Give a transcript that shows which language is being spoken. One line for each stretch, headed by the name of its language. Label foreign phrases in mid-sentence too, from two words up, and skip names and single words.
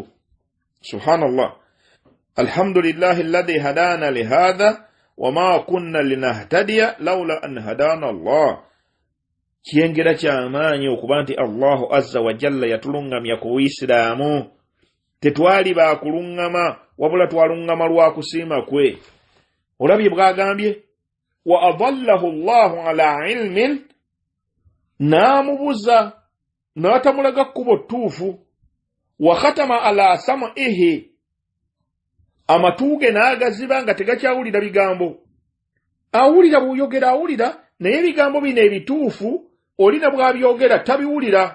Arabic: سبحان الله. الحمد لله الذي هدانا لهذا وما كنا لنهتدي لولا أن هدانا الله.
Ganda: Kiyengera ky'amaanyi okuba nti
Arabic: الله عز وجل
Ganda: yatulungamya ku Isiraamu. Tetwali bakulungama, wabula twalungama lwa kusiima kwe. Olabye bwagambye
Arabic: وأضله الله على علم,
Ganda: n'amubuza n'atamulaga kkubo ttuufu,
Arabic: وختم على سمعه,
Ganda: amatuuge n'agaziba nga tegakyawulira bigambo. Awulira bw'oyogera awulira, naye ebigambo bino ebituufu olina bw'abyogera tabiwulira.